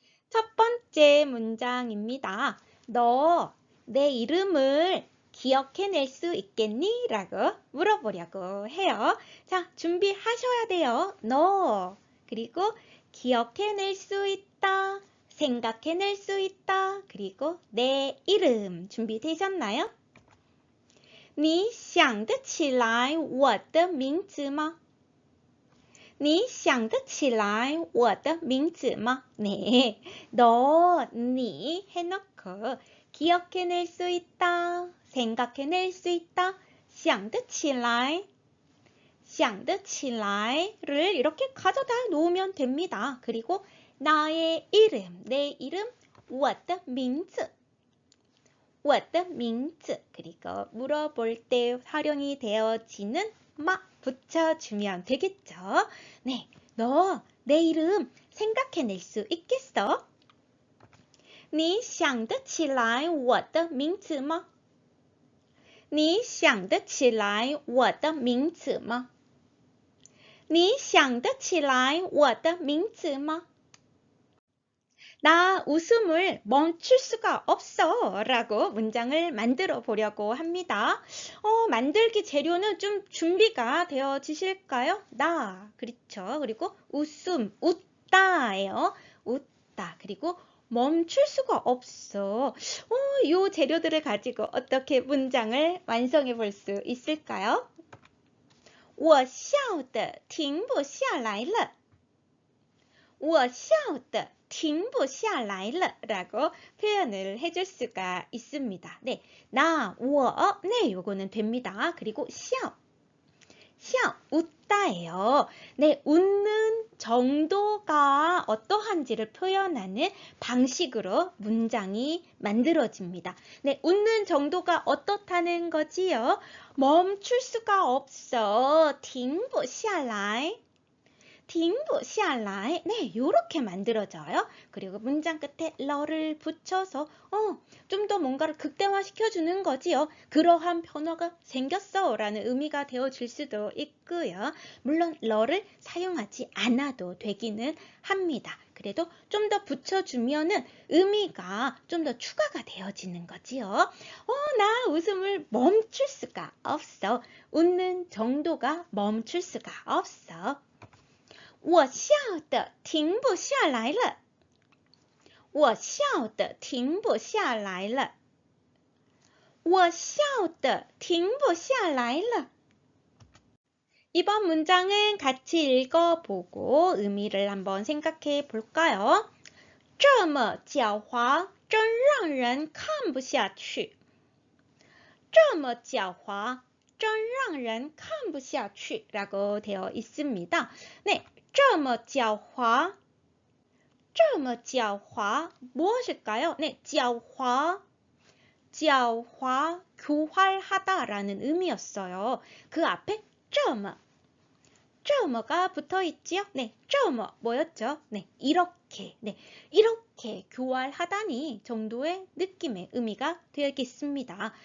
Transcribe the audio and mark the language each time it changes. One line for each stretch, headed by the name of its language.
Korean: 첫 번째 문장입니다. 너 내 이름을 기억해낼 수 있겠니? 라고 물어보려고 해요. 자, 준비하셔야 돼요. 너 그리고 기억해낼 수 있다, 생각해낼 수 있다, 그리고 내 이름 준비되셨나요?
Chinese: 你想得起来我的名字吗? 你想得起来我的名字吗?
Korean: 네, 너, 니 해놓고 기억해낼 수 있다, 생각해낼 수 있다,
Chinese: 想得起来想得起来
Korean: 를 이렇게 가져다 놓으면 됩니다. 그리고 나의 이름, 내 이름,
Chinese: 我的名字我的名字
Korean: 그리고 물어볼 때 활용이 되어지는 마 붙여주면 되겠죠. 네, 너 내 이름 생각해낼 수 있겠어?
Chinese: 你想得起来我的名字吗?你想得起来我的名字吗? 你想得起来我的名字吗?
Korean: 나 웃음을 멈출 수가 없어 라고 문장을 만들어 보려고 합니다. 만들기 재료는 좀 준비가 되어지실까요? 나, 그렇죠. 그리고 웃음, 웃다예요. 웃다. 그리고 멈출 수가 없어. 요 재료들을 가지고 어떻게 문장을 완성해 볼 수 있을까요?
Chinese: 我笑得停不下来了我笑得停不下来了
Korean: 라고 표현을 해줄 수가 있습니다. 네, 나, 我, 네, 요거는 됩니다. 그리고 笑, 웃다예요. 네, 웃는 정도가 어떠한지를 표현하는 방식으로 문장이 만들어집니다. 네, 웃는 정도가 어떻다는 거지요? 멈출 수가 없어.
Chinese: 停不下来停不下来
Korean: 네, 요렇게 만들어져요. 그리고 문장 끝에 러를 붙여서 좀 더 뭔가를 극대화시켜주는 거지요. 그러한 변화가 생겼어 라는 의미가 되어질 수도 있고요. 물론 러를 사용하지 않아도 되기는 합니다. 그래도 좀 더 붙여주면은 의미가 좀 더 추가가 되어지는 거지요. 나 웃음을 멈출 수가 없어. 웃는 정도가 멈출 수가 없어.
Chinese: 我笑得停不下来了我笑得停不下来了我笑得停不下来了
Korean: 이번 문장은 같이 읽어보고 의미를 한번 생각해 볼까요?
Chinese: 这么狡猾真让人看不下去这么狡猾真让人看不下去
Korean: 라고 되어 있습니다. 네,
Chinese: 这么狡猾这么狡猾
Korean: 무엇일까요? 네, 狡猾 교활하다라는 의미였어요. 그 앞에 这么 这么가 붙어 있지요? 네, 这么 뭐였죠? 네, 이렇게. 네, 이렇게 교활하다니 정도의 느낌의 의미가 되겠습니다.